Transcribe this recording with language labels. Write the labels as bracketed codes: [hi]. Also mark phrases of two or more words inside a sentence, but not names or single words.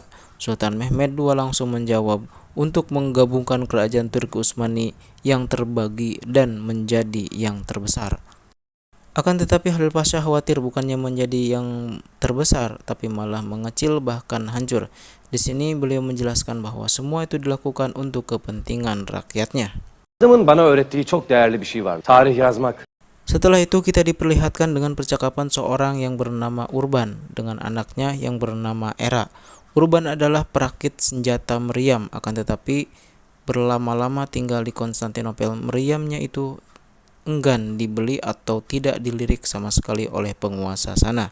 [id] Sultan Mehmed II langsung menjawab, "Untuk menggabungkan kerajaan Turki Utsmani yang terbagi dan menjadi yang terbesar." Akan tetapi Khalil Pasha khawatir bukannya menjadi yang terbesar, tapi malah mengecil bahkan hancur. Di sini beliau menjelaskan bahwa semua itu dilakukan untuk kepentingan rakyatnya. [tr] Adamın bana öğrettiği çok değerli bir şey var. Tarih yazmak. [id] Setelah itu kita diperlihatkan dengan percakapan seorang yang bernama Urban dengan anaknya yang bernama Era. Urban adalah perakit senjata meriam, akan tetapi berlama-lama tinggal di Konstantinopel, meriamnya itu enggan dibeli atau tidak dilirik sama sekali oleh penguasa sana.